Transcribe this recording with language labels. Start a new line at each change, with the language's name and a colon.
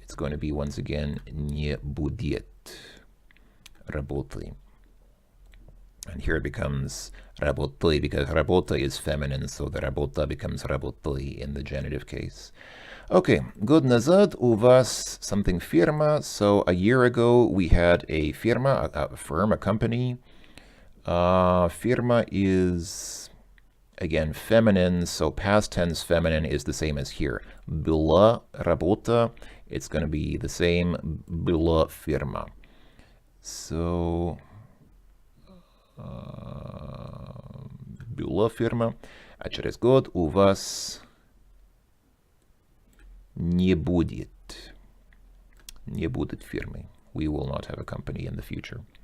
English: It's going to be once again
Russian: не будет работы.
English: And here it becomes работы because работа is feminine, so the работа becomes работы in the genitive case. Okay,
Russian: год назад у вас
English: something firma. So a year ago we had a firma, a firm, a company. Firma is again feminine, so past tense feminine is the same as here.
Russian: Была работа,
English: it's going to be the same.
Russian: Была firma. So была фирма, а через год у вас не будет фирмы.
English: We will not have a company in the future.